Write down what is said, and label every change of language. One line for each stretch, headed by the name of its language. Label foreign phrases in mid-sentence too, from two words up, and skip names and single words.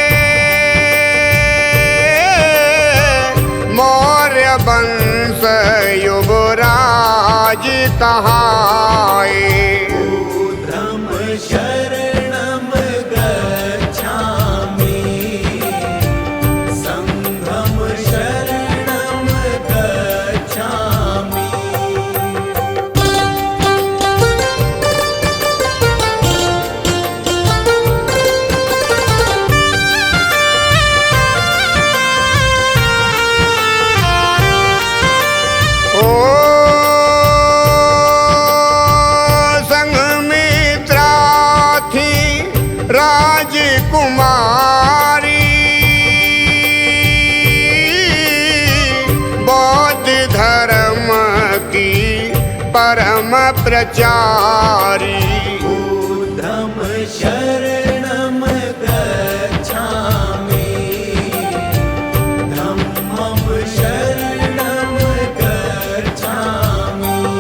Hindi: मौर्य वंश युवराज कहाए।
Pali: ऊर्ध्वं शरणं गच्छामि, संघं शरणं गच्छामि।
Hindi: ओ संघमित्रा थी राजकुमारी, बौद्ध धर्म की परम प्रचारी।
Pali: ऊर्ध्वं शरणं गच्छामि, धम्मं शरणं गच्छामि।